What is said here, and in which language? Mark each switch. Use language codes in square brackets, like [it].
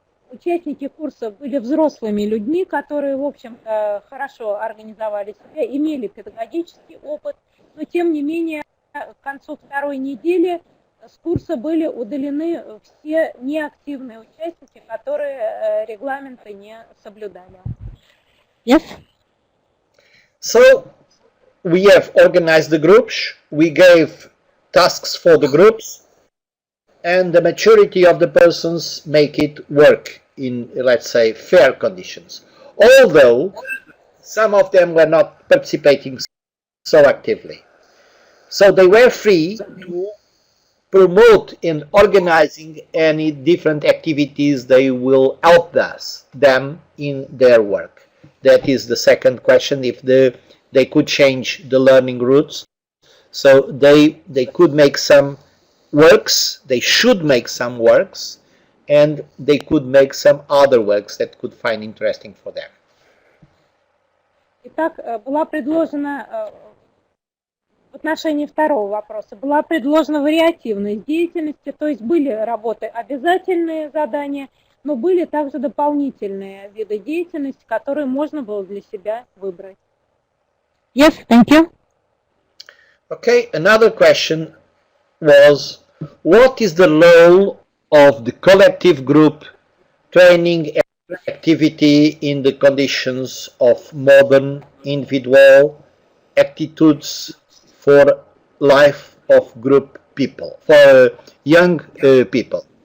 [ru] Участники курса были взрослыми людьми, которые, в общем-то, хорошо организовали себя, имели педагогический опыт, но тем не менее к концу второй недели с курса были удалены все неактивные участники, которые регламенты не соблюдали. [en] Yes? So, we have organized the groups, we gave tasks for the groups, and the maturity of the persons make it work in, let's say, fair conditions. Although some of them were not participating so actively. So they were free to promote in organizing any different activities they will help them in their work. That is the second question, if they could change the learning routes. So they could make some works, they should make some works, and they could make some other works that could find interesting for them. [ru] Итак, была предложена в отношении второго вопроса, была предложена вариативность деятельности, то есть были работы обязательные задания, но были также дополнительные виды деятельности, которые можно было для себя выбрать. [en] Yes, thank you. Okay, another question was, what is the role of the collective group training activity in the conditions of modern individual attitudes for life of group people, for young people?